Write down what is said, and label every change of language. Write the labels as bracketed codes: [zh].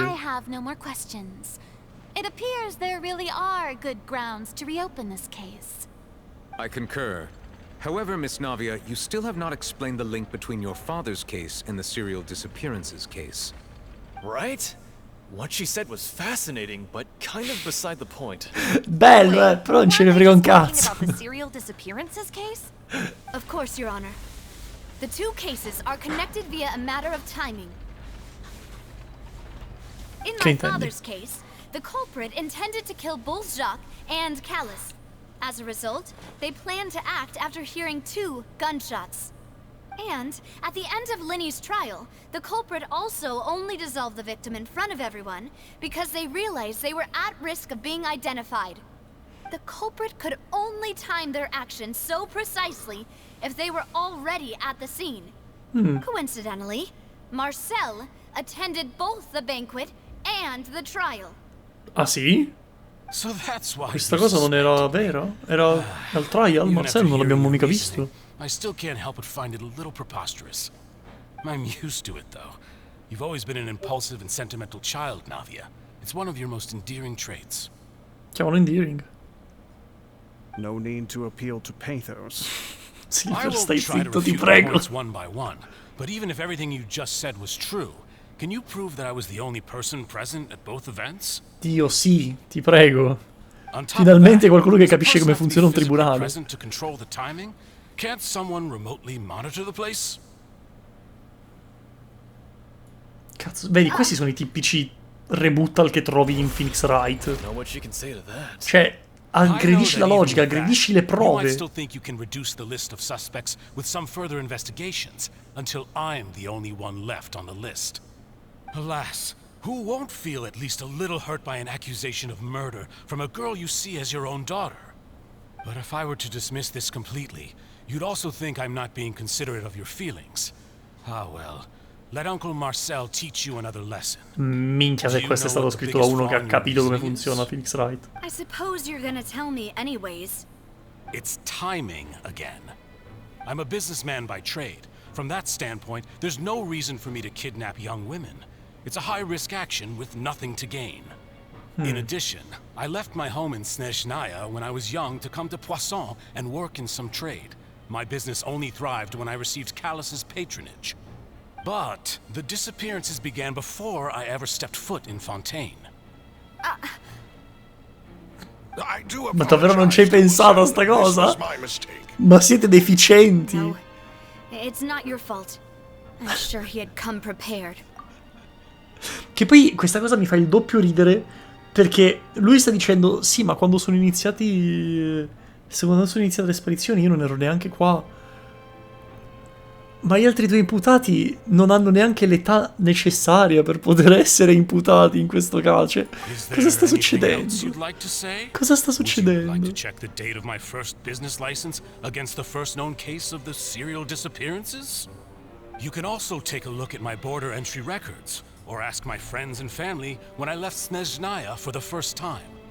[en] I have no more questions. It appears there really are good grounds to reopen this case. I concur. However, Miss Navia, you still have not explained the link between your father's case and the serial disappearances case. Right? What she said was fascinating, but kind of beside the point. [it] Bello, però non ce ne frega un cazzo. [en] About the serial disappearances case? Of course, Your Honor. The two cases are connected via a matter of timing. In my father's case, the culprit intended to kill both Jacques and Callus. As a result, they planned to act after hearing 2 gunshots. And, at the end of Linny's trial, the culprit also only dissolved the victim in front of everyone because they realized they were at risk of being identified. The culprit could only time their actions so precisely if they were already at the scene. Coincidentally, Marcel attended both the banquet and the trial. [it] Ah sì? [en] So that's why [it] Questa cosa non era vera? Era al trial? Marcel non l'abbiamo mica visto. [en] I still can't help but find it a little preposterous. I'm used to it, though. You've always been an impulsive and sentimental child, Navia. It's one of your most endearing traits. [it] Chiamalo endearing. [en] No need to appeal to pathos. I won't try to refute the points one by one, but even if everything you just said was true, can you prove that I was the only person present at both events? [it] Dio sì, ti prego. Finalmente qualcuno che capisce come funziona un tribunale. Present to control the timing? Can't someone remotely monitor the place? Cazzo, vedi, questi sono i tipici rebuttal che trovi in Phoenix Wright. Cioè, aggredisci la logica, aggredisci le [en] You [it] prove. [en] might still think you can reduce the list of suspects with some further investigations until I'm the only one left on the list. Alas, who won't feel at least a little hurt by an accusation of murder from a girl you see as your own daughter? But if I were to dismiss this completely, you'd also think I'm not being considerate of your feelings. Ah well, let Uncle Marcel teach you another lesson. [it] Minchia, se questo è stato scritto da uno che ha capito come funziona Phoenix Wright. [en] I suppose you're gonna tell me anyways. It's timing again. I'm a businessman by trade. From that standpoint, there's no reason for me to kidnap young women. It's a high-risk action with nothing to gain. In addition, I left my home in Snezhnaya when I was young to come to Poisson and work in some trade. My business only thrived when I received Callus's patronage. But the disappearances began before I ever stepped foot in Fontaine. [it] Ma davvero non ci hai pensato a sta cosa? Ma siete deficienti. No, it's not your fault. I'm sure he had come prepared. Che poi questa cosa mi fa il doppio ridere, perché lui sta dicendo sì, ma quando sono iniziati, quando sono iniziate le sparizioni io non ero neanche qua. Ma gli altri due imputati non hanno neanche l'età necessaria per poter essere imputati in questo caso. Cosa sta succedendo? Cosa sta succedendo? [en] Would you like to check the date of my first business license against the first known case of the serial disappearances? You can also take a look at my border entry records, or ask my friends and family when I left Snezhnaya for the first time.